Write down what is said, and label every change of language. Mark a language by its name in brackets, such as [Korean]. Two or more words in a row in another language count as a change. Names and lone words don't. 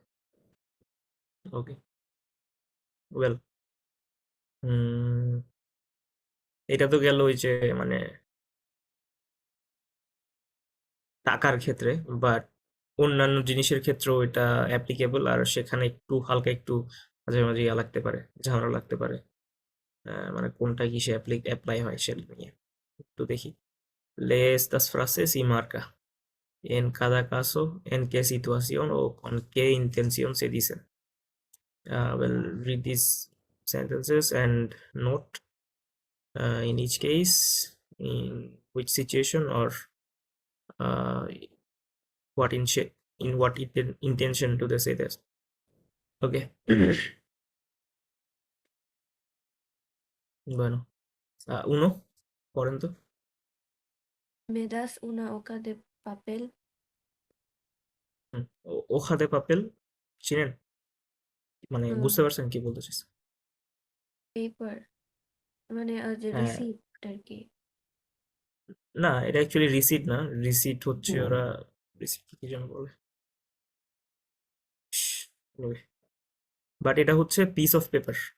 [Bangla] ওকে, ওয়েল, এটা তো গেল ওই যে মানে টাকার ক্ষেত্রে, বাট অন্যান্য জিনিসের ক্ষেত্রেও এটা অ্যাপ্লিকেবল, আর সেখানে একটু হালকা একটু মাঝে মাঝে ইয়া লাগতে পারে, ঝামেলা লাগতে পারে। মানে কোনটা কিসে অ্যাপ্লাই হয় সেটা নিয়ে একটু দেখি। [Spanish] Lees estas frases y marca en cada caso en qué situación o con qué intención se dicen. [English] Well, read these sentences and note in each case in which situation or uh, what in what intention do they say this. [Spanish] Okay. Bueno, uno, [Bangla] পড়েন তো। [Spanish] Me das una hoja de papel, [Bangla] হুম, [Spanish] hoja de papel [Bangla] চিনেন? মানে বুঝতে পারছেন কি বলতে চাইছি? পেপার, মানে যে হ্যাঁ, রিসিপ্ট আর কি। না এটা অ্যাকচুয়ালি রিসিট না, রিসিট হচ্ছে ওরা রিসিট কি যেন বলে, বাট এটা হচ্ছে [English] piece of paper.